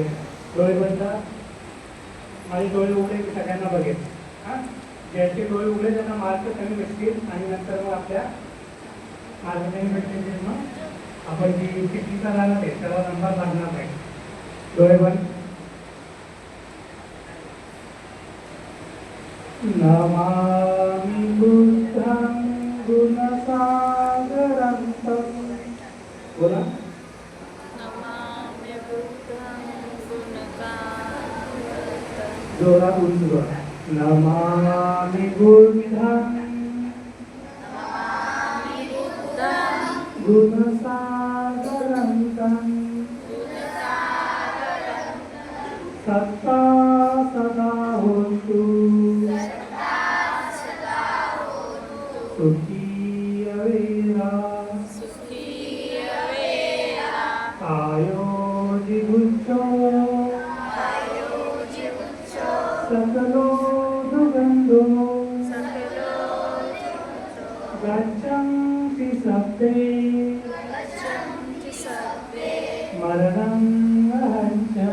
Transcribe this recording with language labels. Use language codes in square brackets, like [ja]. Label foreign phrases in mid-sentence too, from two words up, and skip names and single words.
[mr] डोळे बंद. माझे डोळे उघडे की सगळ्यांना बघेल. हां, ज्याचे डोळे उघडे त्यांना मार्क कमी भेटतील आणि नंतर मग आपल्या मार्क कमी भेटले मग आपण जी पिकनिकला जाणार आहे त्याला नंबर लागणार नाही. डोळे बंद. [pi] नमामि बुद्धं गुणसागरन्तं. [mr] बोला. जोरात उंच बोला. [pi] नमामि बुद्धं गुणसागरन्तं. सत्ता सदा होतु सुखी अवेरा. कायो जिगुच्चो सकलो दुगंधो. गच्छन्ति सब्बे मरणं अहञ्च.